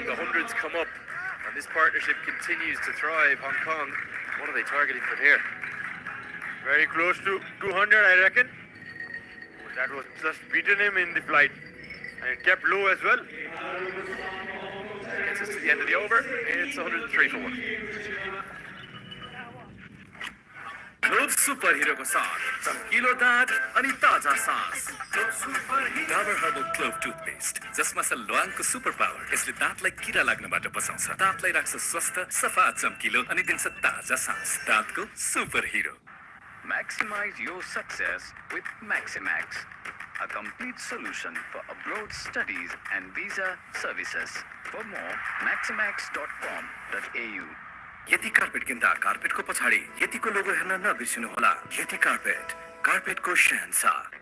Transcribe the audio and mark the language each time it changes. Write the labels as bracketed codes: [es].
[en] The hundreds come up, and this partnership continues to thrive. Hong Kong, what are they targeting from here? Very close to 200, I reckon. That was just beaten him in the flight. And it kept low as well. Gets us to the end of the over. It's 103 for 1. [ne] Clove super hero को साथ चमकीलो दाँत अनि ताजा सांस Dabur herbal clove toothpaste जसमा छ ल्वाङको super power यसले दाँतलाई किरा लाग्नबाट बचाउँछ दाँतलाई राख्छ स्वस्थ सफा चम्किलो अनि दिन्छ ताजा सांस दाँतको super hero [en] Maximize your success with Maximax, a complete solution for abroad studies and visa services. For more, maximax.com.au. [ne] यति कार्पेट किन्दा कार्पेटको पछाडि यतिको लोगो हेर्न नबिर्सिनु होला यति कार्पेट कार्पेटको शहंशाह